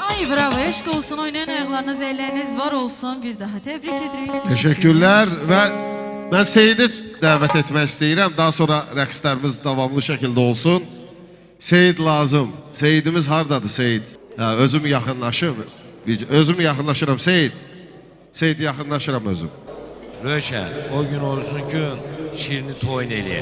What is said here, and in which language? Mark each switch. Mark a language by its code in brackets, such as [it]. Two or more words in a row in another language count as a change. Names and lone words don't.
[az] Bravo, eşq olsun, oynayan ayaqlarınız, elləriniz var olsun. Bir daha təbrik edirik. [tr] Teşekkürler ve ben Seyid'i davet etmek istəyirəm. [az] Daha sonra rəqslərimiz davamlı şəkildə olsun. Seyid lazım. Seyidimiz hardadır Seyid? Özüm yaxınlaşım. Özüm yaxınlaşıram Seyid. Seyid yaxınlaşıram özüm. Röşən, o gün olsun ki, şirini toyun eləyək.